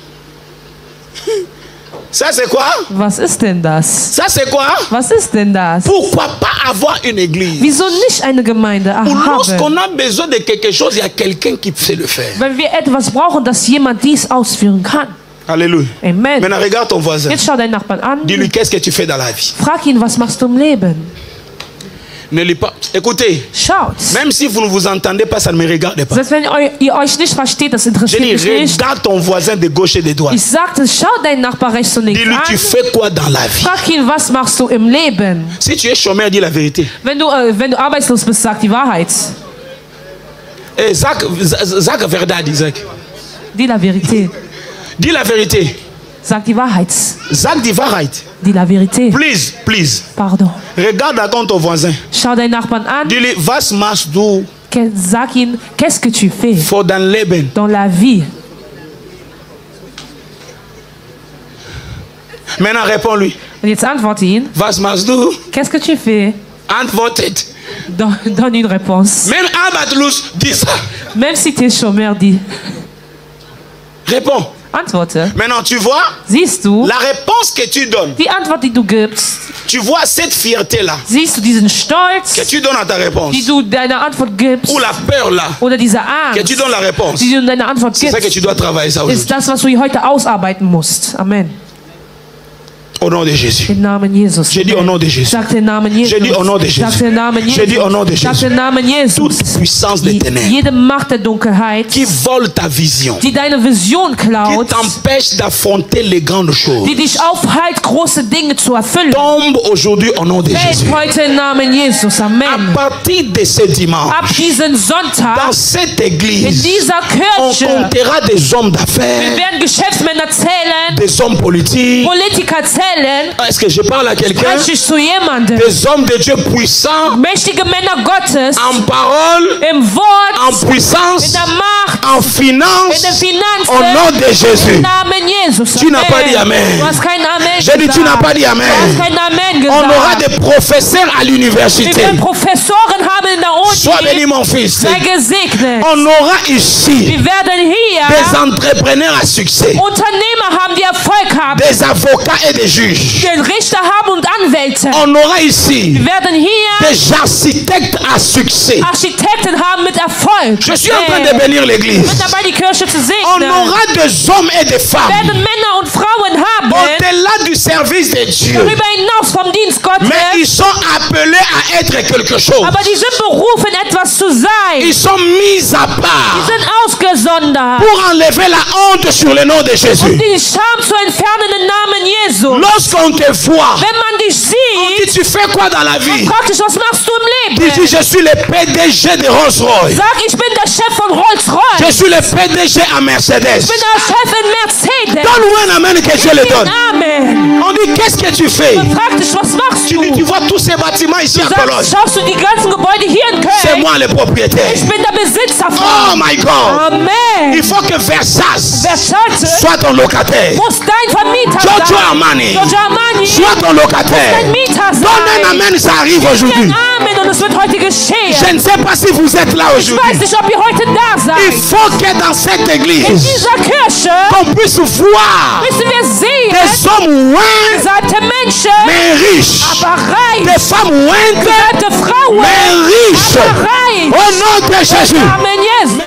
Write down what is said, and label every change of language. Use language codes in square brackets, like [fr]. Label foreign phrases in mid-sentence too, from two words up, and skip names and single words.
[fr] Ça c'est quoi? [de] Was ist denn das? [fr] Ça c'est quoi? [de] Was ist denn das? [fr] Pourquoi pas avoir une église? [de] Wieso nicht eine Gemeinde [fr] Ou [de] haben? [fr] lorsqu'on a besoin de quelque chose, il y a quelqu'un qui sait le faire. [de] Wenn wir etwas brauchen, dass jemand dies ausführen kann. [fr] Alléluia. Amen. Maintenant regarde ton voisin. [de] Jetzt schau deinen Nachbarn an. [fr] Dis-lui qu'est-ce que tu fais dans la vie. [de] Frag ihn, was machst du im Leben? [fr] Ne lis pas. Écoutez, [de] Schaut. [fr] même si vous ne vous entendez pas, ça ne me regarde pas. [de] Selbst wenn ihr euch nicht versteht, das [fr] Je [de] interessiert [fr] dis, [de] mich nicht. [fr] regarde ton voisin de gauche et de droite. [de] Ich sagte, schau deinen Nachbar rechts und links [fr] Dis-lui, tu [de] an. [fr] fais quoi dans la vie? [de] Frag ihn, was machst du im Leben? [fr] Si tu es chômeur, dis la vérité. [de] Wenn du arbeitslos bist, sag die Wahrheit. [fr] Et Zach Verdad, Isaac. Dis la vérité. Dis la vérité. [de] Sag die Wahrheit. Zach dit Wahrheit. [fr] Dis la vérité. [en] Please, please. [fr] Pardon. Regarde encore ton voisin. [de] Schau deinen Nachbarn an. [fr] Dis-lui, [de] was machst du Sag ihn, [fr] qu'est-ce que tu fais [de] für dein Leben? [fr] dans la vie? Maintenant, réponds-lui. [de] Und jetzt antworte ihn. Was machst du? [fr] Qu'est-ce que tu fais? [de] Antwortet. [fr] Donne une réponse. Même Abatlus dit ça. Même si tu es chômeur, dis. Réponds. [de] Antworte. [fr] Maintenant, tu vois, [de] Siehst du [fr] la réponse que tu donnes, [de] die Antwort, die du gibst? [fr] tu vois cette fierté-là [de] Siehst du diesen Stolz, [fr] que tu donnes à ta réponse, [de] die du deiner Antwort gibst? [fr] ou la peur-là [de] Oder diese [fr] que [de] Angst, [fr] tu donnes la réponse. [de] die du in deiner Antwort [fr] C'est ça que [de] gibst, [fr] tu dois travailler ça [de] ist [fr] aujourd'hui. [de] das, was du heute ausarbeiten musst. [fr] Amen. Au nom de Jésus. [de] Im Namen Jesus. [fr] J'ai dit au nom de Jésus. [de] Sag den Namen Jesus. [fr] J'ai dit au nom de Jésus. [de] Sag den Namen Jesus. [fr] J'ai dit au nom de [de] Sag [fr] Jésus. [de] den Namen Jesus. [fr] Toute puissance des ténèbres [de] Jede Macht der Dunkelheit, [fr] qui vole ta vision, [de] die deine Vision klaut, [fr] qui t'empêche d'affronter les grandes choses, [de] die dich aufhält, große Dinge zu erfüllen, [fr] tombe aujourd'hui au nom de Jésus. [de] heute im Namen Jesus. [fr] Amen. À partir de ce dimanche, [de] Ab diesen Sonntag, [fr] dans cette [de] in [fr] église, [de] dieser [fr] on [de] Kirche, [fr] comptera des hommes [de] wir [fr] d'affaires, [de] werden Geschäftsmänner zählen, [fr] des hommes politiques. [de] Politiker zählen. [fr] Est-ce que je parle à quelqu'un? [de] Spreche ich zu jemandem? [fr] Des hommes de Dieu puissants [de] Mächtige Männer Gottes, [fr] en parole, [de] im Wort, [fr] en puissance, [de] in der Macht, [fr] en [de] in [fr] finance, [de] den Finanzen, [fr] au nom de Jésus. [de] im Namen Jesus. [fr] Tu n'as pas dit Amen. [de] Du hast kein Amen [fr] J'ai dit, [de] gesagt. [fr] tu n'as pas dit [de] Du hast [fr] Amen. [de] kein Amen [fr] On [de] gesagt. [fr] aura des professeurs à [de] Wir [fr] l'université. [de] werden Professoren haben in der [fr] Sois béni, [de] Uni. [fr] mon fils. [de] Sei gesegnet. [fr] On aura ici [de] Wir werden hier [fr] des entrepreneurs à succès, [de] Unternehmer haben, die Erfolg haben, [fr] des avocats et des juges. [de] die Richter haben und Anwälte. [fr] On aura ici [de] Wir werden hier [fr] des architectes à succès. [de] Architekten haben mit Erfolg. [fr] Je suis en train de bénir [de] Ich [fr] l'église. [de] bin dabei, die Kirche zu [fr] On [de] segnen. [fr] aura des hommes et des [de] Wir [fr] femmes [de] werden Männer und Frauen haben, [fr] au-delà du service de Dieu. [de] darüber hinaus vom Dienst Gottes, [fr] Mais ils sont appelés à être quelque chose. [de] aber die sind berufen, etwas zu sein. [fr] Ils sont mis à [de] Die [fr] part [de] sind ausgesondert, [fr] pour enlever la honte sur le nom de [de] um [fr] Jésus. [de] die Scham zu entfernen im Namen Jesu. [fr] Lorsqu'on te voit, [de] Wenn man dich [fr] on dit, [de] sieht, [fr] tu fais quoi dans la vie? [de] fragt dich, was machst du im [fr] Tu [de] Leben? [fr] dis, je suis le PDG de Rolls-Royce. [de] Sag, ich bin der Chef von Rolls-Royce. [fr] Je suis le PDG à Mercedes. [de] Ich bin der Chef in Mercedes. [fr] Donne-moi un amen que Dieu le donne. [de] Amen. [fr] On dit, qu'est-ce que tu fais? [de] Frag dich, was machst [fr] Tu dis, tu [de] du? [fr] vois tous ces bâtiments ici à [de] Sag, [fr] Cologne. [de] schaust du die ganzen Gebäude hier in [fr] C'est [de] Köln? [fr] moi le propriétaire. [de] Ich bin der Besitzer [en] Oh [de] von. [en] my God. [fr] Amen. Il faut que Versace [de] Versace [fr] soit ton locataire. [de] muss dein Vermieter [fr] Giorgio [de] sein. [fr] Armani [de] Giorgio Armani [fr] soit ton locataire. [de] dein Mieter sein. [fr] Donne un amen, ça arrive aujourd'hui. [de] Amen, und es wird heute geschehen. [fr] Je ne sais pas si vous êtes là [de] Ich weiß [fr] aujourd'hui. [de] nicht, ob ihr heute da [fr] Il [de] seid. [fr] faut que dans cette [de] In [fr] église, [de] dieser Kirche [fr] qu'on puisse voir [de] müssen wir sehen, [fr] des hommes loin, [de] gesalbte Menschen, [fr] mais riches. [de] aber reich. [fr] Des femmes loin, [de] Gesalbte Frauen, [fr] mais riches. [de] aber reich. [fr] Au nom de Jésus. [de] Amen, Jesus.